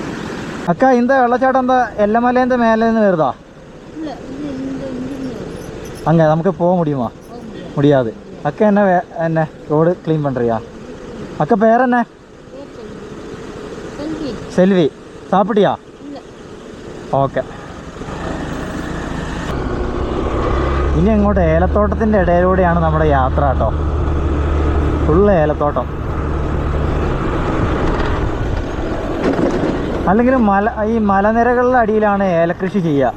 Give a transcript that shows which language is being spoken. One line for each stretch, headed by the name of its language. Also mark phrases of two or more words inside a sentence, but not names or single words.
Malayalam: അക്ക ഇന്ത വെള്ളച്ചാട്ടം എന്താ എല്ലമലേൻ്റെ മേലെ നിന്ന് വരുതാ?
Tamil: அங்கே நமக்கு போக முடியுமா? முடியாது. அக்கா என்ன ரோடு க்ளீன் பண்ணுறியா? அக்கா பேர் என்ன? செல்வி. சாப்பிட்டியா?
Malayalam: ഓക്കെ. ഇനി അങ്ങോട്ട് ഏലത്തോട്ടത്തിൻ്റെ ഇടയിലൂടെയാണ് നമ്മുടെ യാത്ര കേട്ടോ. ഫുള്ള് ഏലത്തോട്ടം. അല്ലെങ്കിലും ഈ മലനിരകളുടെ അടിയിലാണ് ഏലക്കൃഷി ചെയ്യുക.